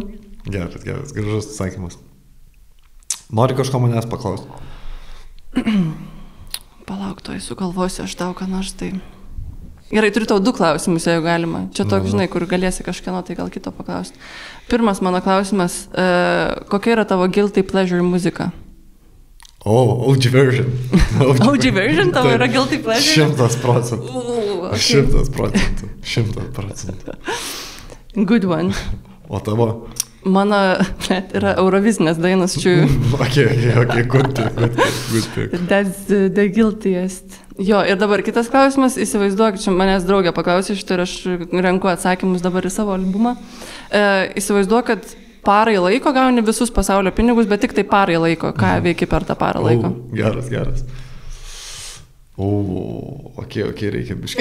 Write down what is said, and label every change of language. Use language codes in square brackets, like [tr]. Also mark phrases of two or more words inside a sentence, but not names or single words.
[lt] Geras, gražus atsakymas. Nori kažko manęs paklausti? Palauk, to sugalvosiu aš tau, ką nors tai... Gerai, turiu tau 2 klausimus, jeigu galima. Čia toks, žinai, kur galėsi kažkieno, tai gal kito paklausti. Pirmas mano klausimas, kokia yra tavo [en] guilty pleasure [lt] muzika? [en] OG version. OG version [lt] tavo yra [en] guilty pleasure? [lt] 100%. [en] Okay. 100%. Good one. [lt] O tavo? Mano yra Eurovizinės dainos čia. [en] Okay, good pick. That's the guiltiest. [lt] Jo, ir dabar kitas klausimas, įsivaizduok, čia manęs draugė paklausė šitą ir aš renku atsakymus dabar į savo albumą. Įsivaizduok, kad parai laiko gauni visus pasaulio pinigus, bet tik tai parai laiko. Ką veiki per tą parą laiko? Geras. Okay, reikia biškai.